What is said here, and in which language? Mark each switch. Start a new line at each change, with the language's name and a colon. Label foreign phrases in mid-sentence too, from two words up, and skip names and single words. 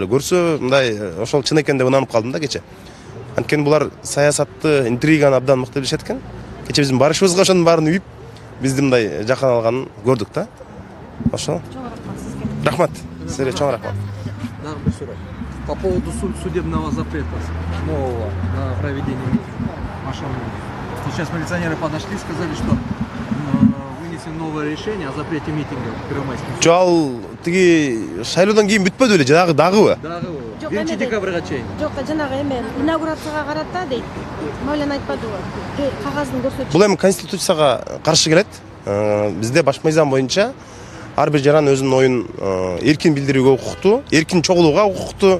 Kyrgyz: Көрсө мындай ошол чын экен деп ынанып калдым да кече. Анткени булар саясатты, интриганы абдан мыкты билишет экен. Кече биздин барышыбызга ошонун баарын үйүп, бизди мындай жакын алганын көрдүк да. Ошо. Чоң рахмат сизге. Рахмат. Сизге чоң рахмат. Дагы бир суроо.
Russian: По поводу судебного запрета нового на проведение машины. Сейчас милиционеры подошли, сказали, что вынесено новое решение о запрете митингов в Первомайском.
Kyrgyz: Ал тиги шайлоодан кийин бүтпөдү беле, дагыбы? Дагыбы. 1 декабрга чейин. Жок, жанагы эме инаугурацияга карата дейт. Мавлян айтпадыбы? Кагаздын көрсөтүшү. Бул эми конституцияга каршы келет. Бизде баш мыйзам боюнча ар бир жаран өзүнүн оюн эркин билдирүүгө укуктуу, эркин чогулууга укуктуу.